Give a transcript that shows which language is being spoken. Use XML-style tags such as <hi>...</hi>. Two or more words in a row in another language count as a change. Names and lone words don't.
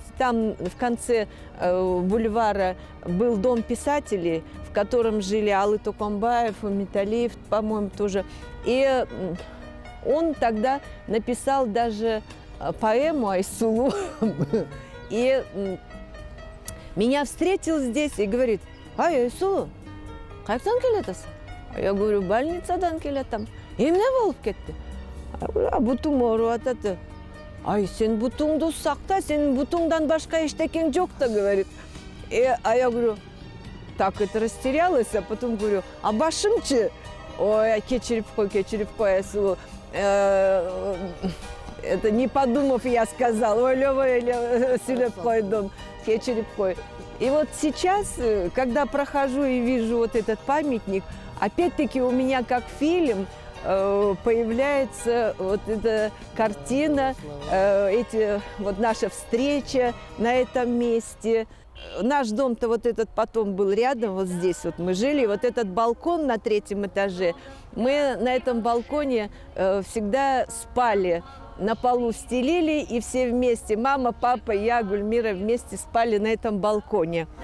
<ru>Там в конце бульвара был дом писателей, в котором жили Алы Токомбаев, Металиев, по-моему, тоже. И он тогда написал даже поэму Айсулу. И меня встретил здесь и говорит: ай, Айсулу,</ru> <ky>қайдан келетесің?</ky> <ru>Я говорю:</ru> <ky>больницадан келетем. Эмне болуп кетти? Бутум ооруп атат. Ай, сен бутуңду сакта, сенин бутуңдан башка эчтекең жок да,</ky> <ru>говорит. А я говорю, так это растерялась, а потом говорю: а башымчы?</ru> <ky>Ой, кечирип кой, Айсулу.</ky> <ru>Это не подумав, я сказала:</ru> <ky>ой, сүйлөп койдум, кечирип кой.</ky> <ru>И вот сейчас, когда прохожу и вижу вот этот памятник, опять-таки у меня как фильм появляется вот эта картина, вот наша встреча на этом месте. Наш дом-то вот этот потом был рядом, вот здесь вот мы жили, вот этот балкон на 3-м этаже, мы на этом балконе всегда спали, на полу стелили, и все вместе, мама, папа, я, Гульмира, вместе спали на этом балконе.</ru>